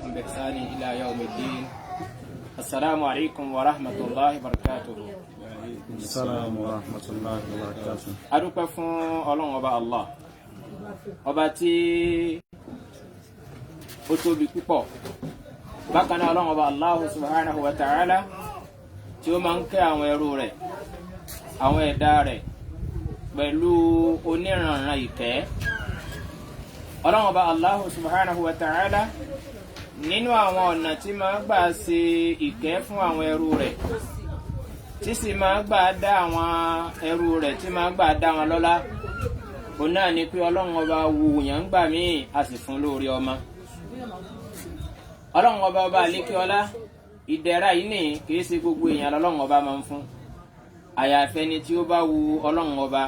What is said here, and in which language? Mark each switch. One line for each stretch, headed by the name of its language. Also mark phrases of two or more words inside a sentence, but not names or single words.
Arabic: بإحسان إلى يوم الدين. السلام عليكم ورحمة الله وبركاته. السلام ورحمة الله وبركاته.
Yoruba: adúpẹ́ fún Ọlọ́run ọba Allah, ọba tí ó tóbi púpọ̀. Bákan náà Ọlọ́run ọba Allah
Arabic: سبحانه وتعالى
Yoruba: tí ó máa ń kẹ́ àwọn ẹrú rẹ̀, àwọn ẹ̀dá rẹ̀ pẹ̀lú oníranran ìkẹ́. Ọlọ́run ọba Allah
Arabic: سبحانه وتعالى
Yoruba: nínú àwọn ọ̀nà tí máa gbà ṣe ìkẹ́ fún àwọn ẹrú rẹ̀, tí sì máa gbà dá àwọn ẹrú rẹ̀, tí máa gbà dá wọn lọ́lá, òun náà ni pé Ọlọ́run ọba wùyàn gbà míì a sì fún lórí ọmọ. Ọlọ́run ọba ọba àlékíọlá, ìdẹ̀ra yìí ni kìí ṣe gbogbo èèyàn lọ́lọ́run ọba máa ń fún, àyàfẹ́ ni tí ó bá wu Ọlọ́run ọba.